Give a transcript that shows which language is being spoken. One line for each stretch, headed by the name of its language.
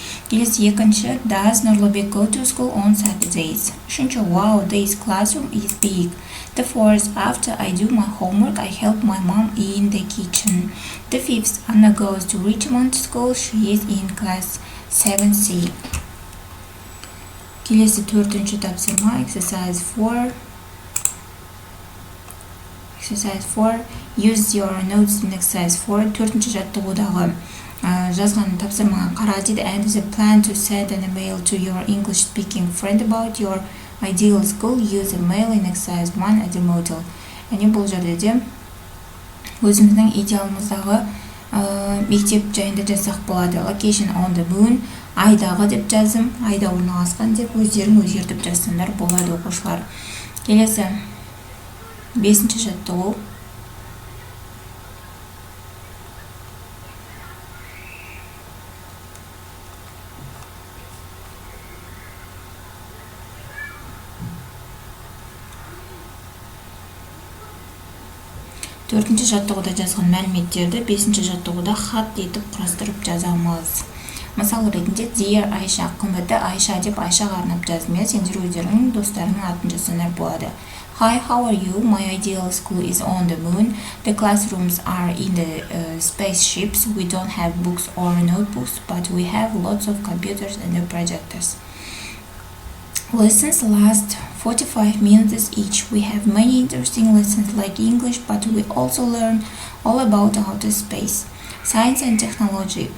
Kazakh: Келесі 2-ші,
English: Does Нұрлыбек go to school on Saturdays? 3-ші, Wow, this classroom is big. The 4th, after I do my homework, I help my mom in the kitchen. The 5th, Anna goes to Richmond School. She is in class 7C.
Kazakh: Келесі 4-ші тапсырма,
English: exercise 4. Exercise 4. Use your notes in exercise 4.
Kazakh: 4-ші жаттығудағы жазған тапсырмаға қара дейді.
English: And the plan to send an email to your English-speaking friend about your ideal school. Use a mail in exercise 1 as a model.
Kazakh: Яғни бұл жерде де өзіміздің идеалымыздағы мектеп жайында жазсақ болады.
English: Location on the moon.
Kazakh: Айдағы деп жаздым. Айда орналасқан деп өздерің өзгертіп жазсаңдар болады оқушылар. Келесі 5-ші жаттығу. Төртінші жаттығуда жазған мәліметтерді 5-ші жаттығуда хат етіп құрастырып жазамыз. Мысал ретінде
English: Dear
Kazakh: Айша, қымбатты Айша деп Айшаға арнап жаздым. Сендер өздерінің достарының атын жазсаңдар болады.
English: Hi, how are you? My ideal school is on the moon. The classrooms are in the spaceships. We don't have books or notebooks, but we have lots of computers and projectors. Lessons last 45 minutes each. We have many interesting lessons like English, but we also learn all about outer space, science and technology.